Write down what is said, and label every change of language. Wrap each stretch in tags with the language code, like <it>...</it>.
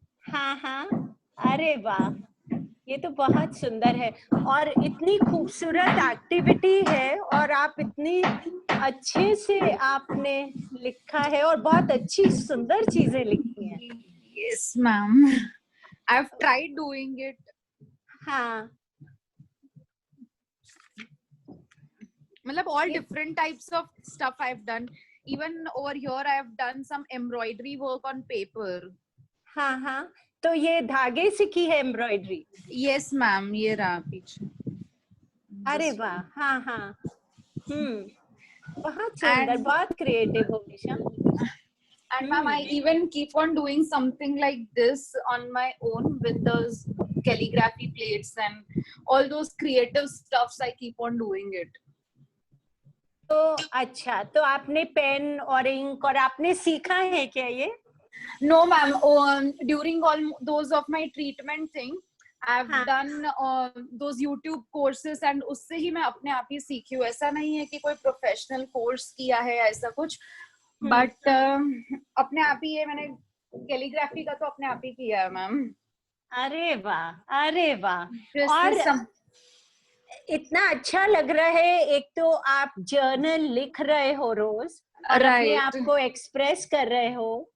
<hi>हाँ, अरे वाह, ये तो बहुत सुंदर है और इतनी खूबसूरत एक्टिविटी है और आप इतनी अच्छे से आपने लिखा है और बहुत अच्छी सुंदर चीजें लिखी हैं।</hi> <en>Yes ma'am, I have tried doing it.</en> <hi>हाँ,</hi> <en>मतलब all different types of stuff I've done. Even over here I have done some embroidery work on paper.</en> <hi>हाँ, तो ये धागे से की है एम्ब्रॉयडरी?</hi> <en>Yes ma'am,</en> <hi>ये रहा पीछे। अरे वाह, हाँ, बहुत सुंदर, बहुत क्रिएटिव हो Misha.</hi> <en>And ma'am, I even keep on doing something like this on my own with those calligraphy plates and all those creative stuffs. I keep on doing it.</en> <hi>तो अच्छा, तो आपने पेन और इंक और आपने सीखा है क्या ये?</hi> <en>No ma'am, during all those of my treatment thing, I've done those YouTube courses and</en> <hi>उससे ही मैं अपने आप ही सीखी हूँ। ऐसा नहीं है कि कोई प्रोफेशनल कोर्स किया है ऐसा कुछ, बट अपने आप ही ये मैंने कैलीग्राफी का तो अपने आप ही किया है मैम। अरे वाह, अरे वाह, और इतना अच्छा लग रहा है। एक तो आप जर्नल लिख रहे हो रोज और अपने आप को एक्सप्रेस कर रहे हो,</hi>